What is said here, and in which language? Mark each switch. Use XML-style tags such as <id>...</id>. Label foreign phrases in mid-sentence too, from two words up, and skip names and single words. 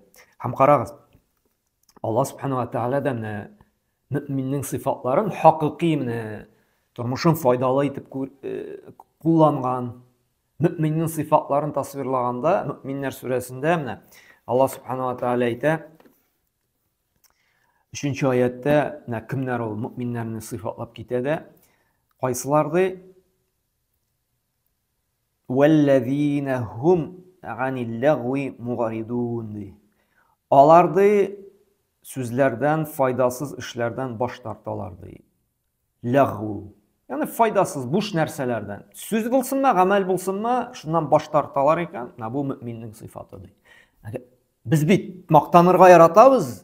<tt>Һәм карагыз,</tt> <ar>الله سبحانه وتعالى</ar> <tt>дә менә мөэминнең сыйфатларын хакыйкый менә тормышын файдалы итеп кулланган. Мөэминнең сыйфатларын тасвирлаганда, Мөэминнәр сүрәсендә менә</tt> <ar>الله سبحانه وتعالى</ar> <tt>әйтә, 3-нче аятта менә кемнәр ул мөэминнәрне сыйфатлап китә дә, кайсыларды</tt> <ar>والذين هم عن اللغو معرضون.</ar> <tt>Аларды сүзләрдән, файдасыз эшләрдән баш тарталар ди. Лагу. Ягъни файдасыз буш нәрсәләрдән. Сүз булсынмы, гамәл булсынмы, шуннан баш тарталар икән. Бу мөэминнең сыйфаты ди. Без бит мактанырга яратабыз.</tt>